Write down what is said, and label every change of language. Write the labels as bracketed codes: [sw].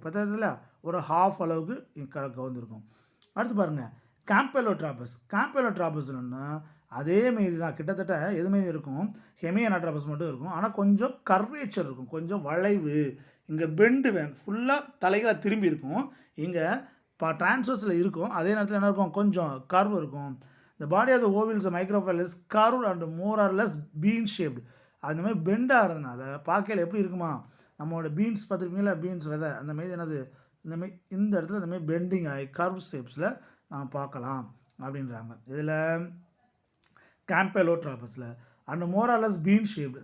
[ta] பார்த்ததில்ல ஒரு ஹாஃப் அளவுக்கு கவுந்திருக்கும். அடுத்து பாருங்கள் கேம்பெலோட்ராபஸ். கேம்பெலோட்ராபஸ்னா அதே மாரி தான், கிட்டத்தட்ட எது மாரி இருக்கும்? ஹெமி அனாட்ராபஸ் மட்டும் இருக்கும், ஆனால் கொஞ்சம் கர்வேச்சர் இருக்கும், கொஞ்சம் வளைவு. இங்கே பெண்டு ஃபுல்லாக தலைகளாக திரும்பி இருக்கும், இங்கே ட்ரான்ஸ்வர்ஸில் இருக்கும். அதே நேரத்தில் என்ன இருக்கும்? கொஞ்சம் கர்வ் இருக்கும். [en] The body of the ovules microphyle is curved and more or less bean shaped. [ta] அந்த மாதிரி பெண்டாக இருந்ததுனால பார்க்கையில் எப்படி இருக்குமா? நம்மளோட பீன்ஸ் பார்த்துருக்கீங்களா? பீன்ஸ் விதை அந்த மாதிரி என்னது இந்தமாரி இந்த இடத்துல இந்தமாதிரி பெண்டிங் ஆகி கர்வ் ஷேப்ஸில் நாம் பார்க்கலாம் அப்படின்றாங்க. இதில் கேம்பெலோட்ராபஸில் [en] And more or less bean shaped.